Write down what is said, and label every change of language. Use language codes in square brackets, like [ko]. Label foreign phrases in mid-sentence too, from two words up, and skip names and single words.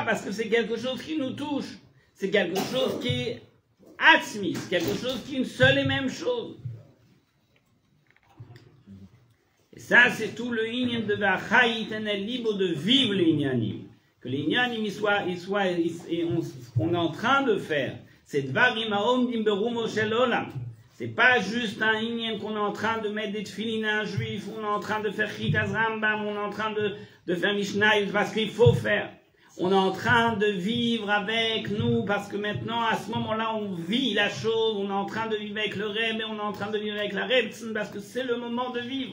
[fr] Parce que c'est quelque chose qui nous touche. C'est quelque chose qui est atzmi, c'est quelque chose qui est une seule et même chose. Et ça, c'est tout le inyan de [he] והחי יתן אל לבו, [fr] de vivre les inyanim. Que les inyanim, on est en train de faire. [he] C'est דברים העומדים ברומו של עולם. [fr] C'est pas juste un inyan qu'on est en train de mettre des tefilines à un juif, on est en train de faire Chitaz Rambam, on est en train de faire Mishnah parce qu'il faut faire. On est en train de vivre avec nous parce que maintenant, à ce moment-là, on vit la chose, on est en train de vivre avec le Rebbe, on est en train de vivre avec la Rebbe, parce que c'est le moment de vivre.